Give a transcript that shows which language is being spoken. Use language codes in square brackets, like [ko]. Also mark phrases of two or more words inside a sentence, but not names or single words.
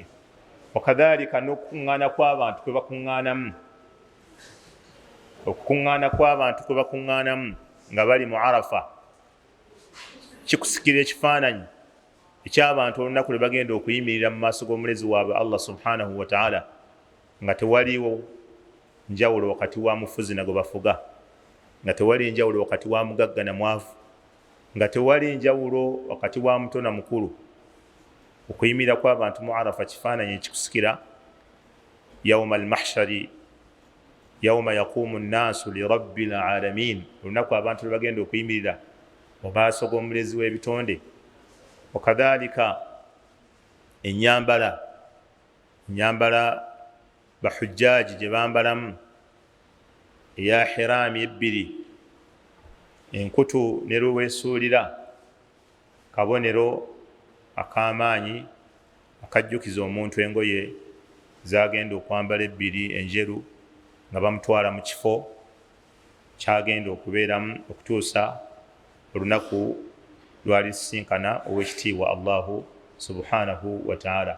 [lg] Wakadhalika n'okukuŋŋaana kw'abantu kwe bakuŋŋaanamu, okukuŋŋaana kw'abantu kwe bakuŋŋaanamu nga bali mu Arafa kikusikira ekifaananyi eky'abantu olunaku lwe bagenda okuyimirira mu maaso g'omulezi waabwe [ar] الله سبحانه وتعالى, [lg] nga tewaliwo njawulo wakati wa mufuzi na gwe bafuga, nga tewali njawulo wakati wa mugagga na mwavu, nga tewali njawulo wakati wa muto na mukulu. Okuyimirira kw'abantu mu Arafa kifaananyi ekikusikira [ar] يوم المحشر، يوم يقوم الناس لرب العالمين, [lg] olunaku abantu lwe bagenda okuyimirira mu maaso g'omulezi w'ebitonde. Wakadhalika ennyambala bahujjaji gye bambalamu eya hiraami ebbiri, enkutu ne lweweesuulira, kabonero ak'amaanyi akajjukiza omuntu engoye zagenda okwambala ebbiri enjeru nga bamutwala mu kifo kyagenda okubeeramu okutuusa olunaku lwalisinkana ow'ekitiibwa [ar] الله سبحانه وتعالى.